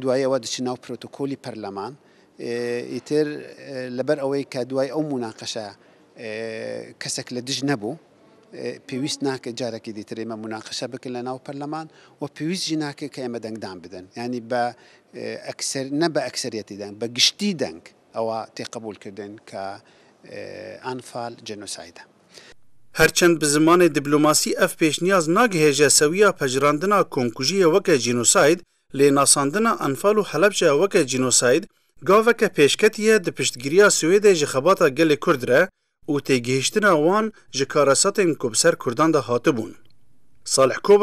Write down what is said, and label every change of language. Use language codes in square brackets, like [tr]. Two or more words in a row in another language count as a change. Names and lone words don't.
[ckb] دوای ئەوە دچین ناو پرۆتۆکۆلی پەرلەمان ئیتر لەبەر ئەوەی کە دوای ئەو موناقەشە کەسێک لە دژ نەبوو پێویست ناکە جارێکی دیتر ئێمە مناقەشە بکەن لە ناو پەرلەمان و پێویستی ناکە کە ئێمە دەنگدان بدەن ینی نە بە ئەکسەریەتی دەنگ بە گشتی دەنگ ئەوە تێقبولکردن کە ئەنفال جێنۆسایدە. [ku] هەرچەند bi zimanê dîplomasî ev pêşniyaz nagihêje sewiya pejirandina komkujiyê weke jînosayd lê nasandina Anfal û Helepçe weke jînosayd gaveke pêşketiye di piştgiriya Swêdê ji xebata gelê Kurd re û têgihîştina wan ji karasatên ku bi ser Kurdan de hatibûn.